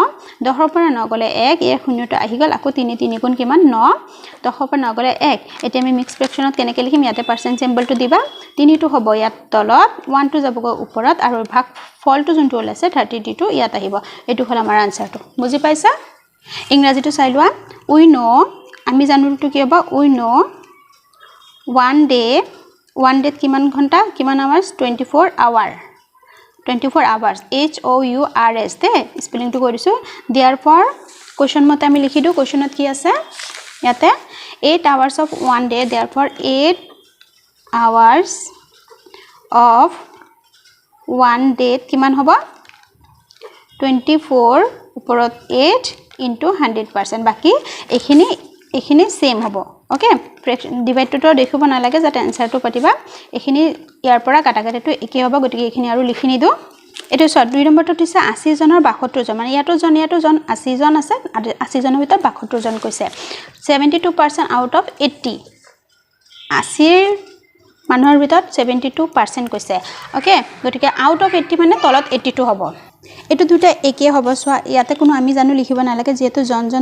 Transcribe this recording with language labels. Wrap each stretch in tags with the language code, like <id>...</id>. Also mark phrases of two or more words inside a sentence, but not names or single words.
<as>10 ৰ পৰা 9 গলে 1 এই শূন্যটো আহি গল আকৌ 3 3 গুণ কিমান 9 10 ৰ পৰা 9 গলে 1 এতিয়া আমি</as> <en>mix fraction</en> <as>কেনেকৈ লিখিম ইয়াতে</as> <en>percent symbol</en> <as>দিবা 3 টো হ'ব ইয়াত তলত 1 টো যাবগৈ ওপৰত আৰু ভাগ ফলটো যোনটো ওলাইছে 30 টো ইয়াত আহিব এটো হল আমাৰ আনসাৰটো বুজি পাইছা ইংৰাজীটো চাই লোৱা</as> <en>we know</en> <as>আমি জানোটো কি হ'ব</as> <en>we know one day</en> <as>কিমান ঘণ্টা কিমান আৱাৰ্স</as> <en>24 hours HOURS</en> <as>তে স্পেলিং টো কৰিছো therefore কোৱেশ্চন মতে আমি লিখি দিও কোৱেশ্চনত কি আছে ইয়াতে</as> <en>8 hours of one day therefore 8 hours of one day</en> <as>কিমান হ'ব 24 ওপৰত 8 into 100% বাকি এখিনি সেম হ'ব</as> <en>okay divide</en> <as>টো দেখিব না লাগে যাতে আনসাৰটো পাতিবা এখিনি ইয়াৰ পৰা কাটাকাটিটো একে হ'ব গতিকে এখিনি আৰু লিখি নিদো এটো 2 নম্বৰটো দিছে 80 জনৰ 72 জন মানে ইয়াতো জন 80 জন আছে 80 জনৰ ভিতৰত 72 জন কৈছে</as> <en>72% out of 80</en> <as>80 মানুহৰ ভিতৰত 72% কৈছে ওকে গতিকে</as> <en>out of 80</en> <as>মানে তলত 82 হ'ব এটো দুটা একে হ'ব সোৱা ইয়াতে কোনো আমি জানো লিখিব না লাগে যেহেতু জন</as>